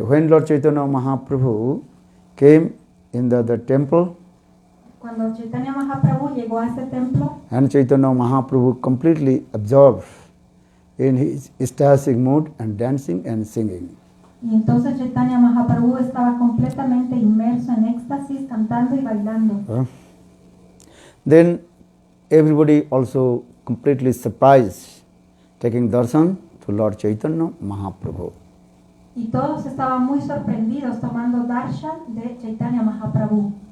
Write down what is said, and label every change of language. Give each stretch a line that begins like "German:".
English: When Lord Chaitanya Mahaprabhu came in the temple,
Spanish: cuando Chaitanya Mahaprabhu llegó a ese templo,
English: and Chaitanya Mahaprabhu completely absorbed in his ecstatic mood and dancing and singing.
Spanish: y entonces Chaitanya Mahaprabhu estaba completamente inmerso en éxtasis, cantando y bailando.
English: Then everybody also completely surprised, taking darshan to Lord Chaitanya Mahaprabhu.
Spanish: Y todos estaban muy sorprendidos tomando darshan de Chaitanya Mahaprabhu.